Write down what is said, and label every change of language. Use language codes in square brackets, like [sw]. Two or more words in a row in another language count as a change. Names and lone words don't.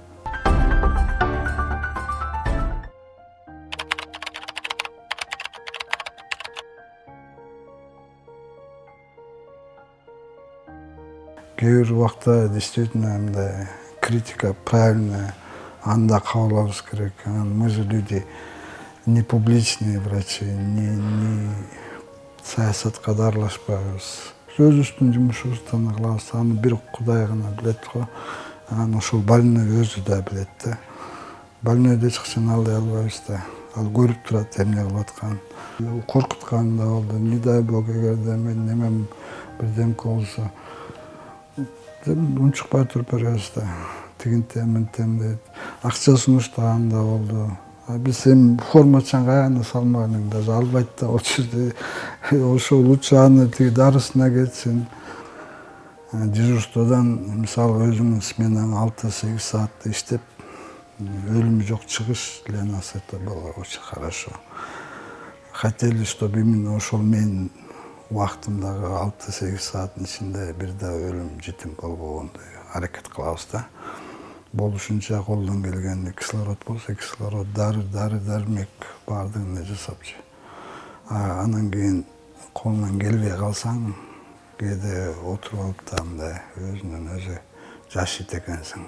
[ky] Кээ бир убакта действительно мындай [ru] критика правильная, [ky] аны да кабыл алыш керек. [ru] Мы же люди не публичные врачи, не [ky] саясатка да аралашпайбыз. Өзүбүздүн жумушубузду кылабыз, аны бир Кудай гана билет го. Анан ошол больной өзү да билет да. Больнойду эч качан алдай албайбыз да. Ал көрүп турат эмне кылып атканын. Коркуткан да болду. [ru] Не дай бог, [ky] эгерде мен немем бирдемке болсо, унчукпай туруп беребиз да. Тигинтем, мынтем дейт. Акча сунуштаган да болду. Биз эми формачан каяна салмаган, даже албайт да болчу. Ошол лучше аны тиги дарысына кетсин. Дежурстводан, мисалы, өзүңүн сменаң 6-8 саатты иштеп, өлүмү жок чыгыш [ru] для нас это было очень хорошо. Хотели, чтобы именно [ky] ошол менин убактымдагы 6-8 сааттын ичинде бир да өлүм житим болбогондой аракет кылабыз да. Болушунча колдон келгенде кислород болсо, кислород, дармек баардыгын эле жасапчы. Анан кийин колунан келбей калсаң, кээде отуруп алып да мындай өзүнөн өзү жашыйт экенсиң.